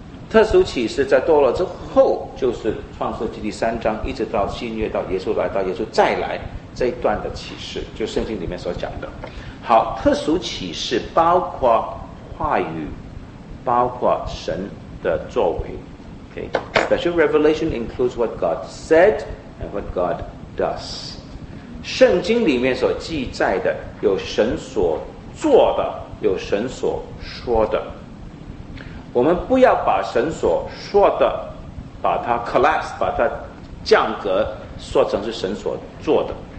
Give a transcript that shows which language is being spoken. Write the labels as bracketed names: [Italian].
[Chinese] 特殊启示在堕落之后，就是创世纪第三章一直到新约，到耶稣来，到耶稣再来这一段的启示，就圣经里面所讲的。好，特殊启示包括话语，包括神的作为。 [English] Okay, special revelation includes what God said and what God does。 [Chinese] 圣经里面所记载的有神所做的，有神所说的。我们不要把神所说的把它 collapse， 把它降格说成是神所做的。